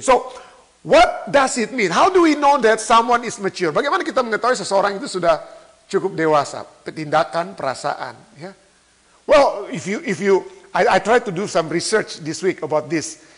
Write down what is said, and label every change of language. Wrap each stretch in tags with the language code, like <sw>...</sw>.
<en>So what does it mean? How do we know that someone is mature?</en> <id>Bagaimana kita mengetahui seseorang itu sudah cukup dewasa? Tindakan, perasaan. Ya.</id> <en>Well, I tried to do some research this week about this.</en>